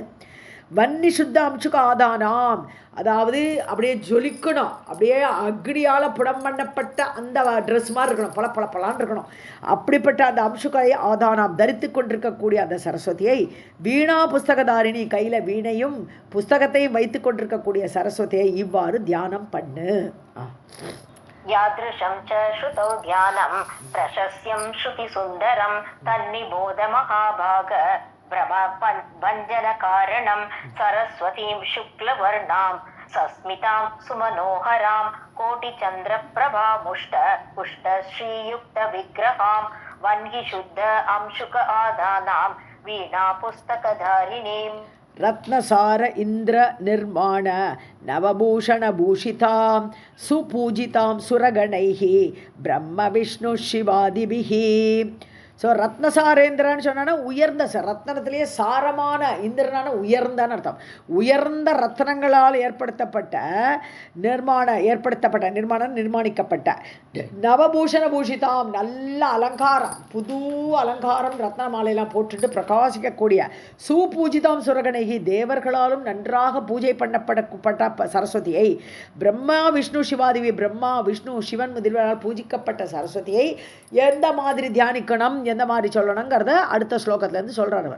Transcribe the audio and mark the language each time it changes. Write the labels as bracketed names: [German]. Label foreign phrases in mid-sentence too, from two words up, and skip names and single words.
[Sanskrit] वह्नि शुद्ध अंशुक आदानाम्, [Tamil] அதாவது அப்படியே ஜொலிக்கணும், அப்படியே அக்னியால் புடம் பண்ணப்பட்ட அந்த ட்ரெஸ் மாதிரி இருக்கணும், பலான்னு இருக்கணும். அப்படிப்பட்ட அந்த [Sanskrit] अंशुक आदानाम् [Tamil] தரித்து கொண்டிருக்கக்கூடிய அந்த சரஸ்வதியை, [Sanskrit] वीणा पुस्तकधारिणी, [Tamil] கையில் வீணையும் புஸ்தகத்தையும் வைத்து கொண்டிருக்கக்கூடிய சரஸ்வதியை இவ்வாறு தியானம் பண்ணு. [Sanskrit] यादृशं च श्रुतौ ध्यानं प्रशस्यं श्रुतिसुन्दरं तन्निबोध महाभाग भ्रमभञ्जनकारणं सरस्वतीं शुक्लवर्णां सस्मितां सुमनोहरां कोटिचन्द्रप्रभा पुष्टश्रीयुक्तविग्रहां वह्नि शुद्ध अंशुक आदानां वीणा पुस्तकधारिणीम्. रत्नसार इंद्र निर्माण नवभूषण भूषितां सुपूजितां सुरगणैः ब्रह्म विष्णु शिवादिभिः. [Tamil] ஸோ ரத்னசாரேந்திரன்னு சொன்னா உயர்ந்த ரத்னத்திலேயே சாரமான, இந்திரனான உயர்ந்தன்னு அர்த்தம். உயர்ந்த ரத்னங்களால் நிர்மாணிக்கப்பட்ட [Sanskrit] नवभूषण भूषिताम्, [Tamil] நல்ல அலங்காரம், புது அலங்காரம், ரத்ன மாலையெல்லாம் போட்டுட்டு பிரகாசிக்கக்கூடிய [Sanskrit] सुपूजितां सुरगणैः, [Tamil] தேவர்களாலும் நன்றாக பூஜை பண்ணப்பட்ட சரஸ்வதியை, பிரம்மா விஷ்ணு சிவாதிவி, பிரம்மா விஷ்ணு சிவன் முதல்வரால் பூஜிக்கப்பட்ட சரஸ்வதியை எந்த மாதிரி தியானிக்கணும், எந்த மாதிரி சொல்லணுங்கிறத அடுத்த ஸ்லோகத்துல இருந்து சொல்றார் அவர்.